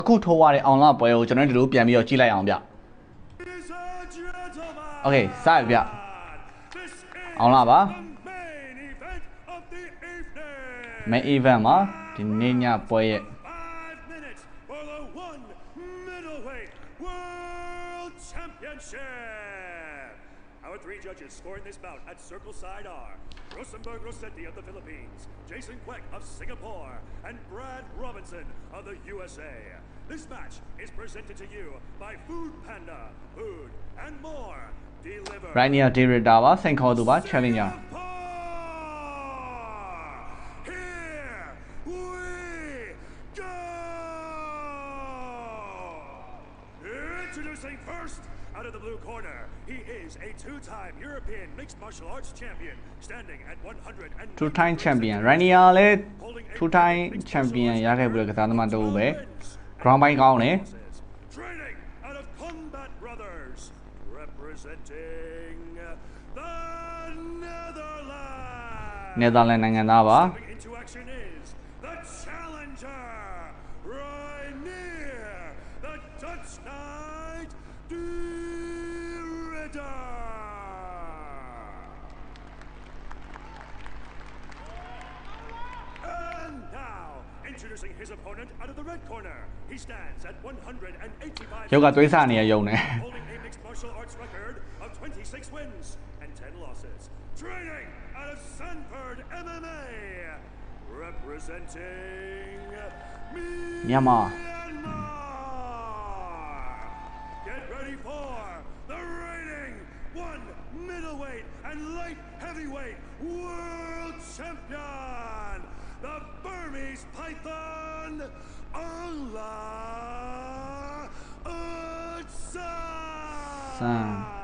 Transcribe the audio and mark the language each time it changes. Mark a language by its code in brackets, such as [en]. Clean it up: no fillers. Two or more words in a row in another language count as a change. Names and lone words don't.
[my] အခုထိုးရတဲ့အောင်လာပွဲကိုကျွန်တော်တို့ပြန်ပြီးတော့ကြည့်လိုက်အောင်ဗျ Okay စရဗျအောင်လာပါ [en] Main event [my] မှာဒီနေ့ညပွဲရဲ့ [en] Our three judges scoring this bout at Circle Side are Rosenberg Rossetti of the Philippines, Jason Quek of Singapore, and Brad Robinson of the USA. This match is presented to you by Food Panda, food and more delivered. Right near Director [my] ပါစိန်ခေါ်သူပါ [en] Challenger. Here we go. Introducing first. Out of the blue corner, he is a two-time European mixed martial arts champion, standing at 100. Two-time champion. [my] Rania လည်း [en] two-time champion [my] ရခဲ့ပြီးတော့ကစားသမားတူပဲ ground ပိုင်းကောင်းတယ် [en] Training out of Combat Brothers, representing the Netherlands. [my] နယ်သာလန်နိုင်ငံသားပါ [en] Into action is the challenger, Reinier, the Dutch Knight. And now, introducing his opponent out of the red corner, he stands at 185. [my] ရုပ်ကသွေးစားနေရယုံနေ [en] Holding a mixed martial arts record of 26 wins and 10 losses. Training out of Sanford MMA, representing Myanmar. Get ready for the reigning one middleweight and light heavyweight world champion, the Burmese Python, Allah Utsan.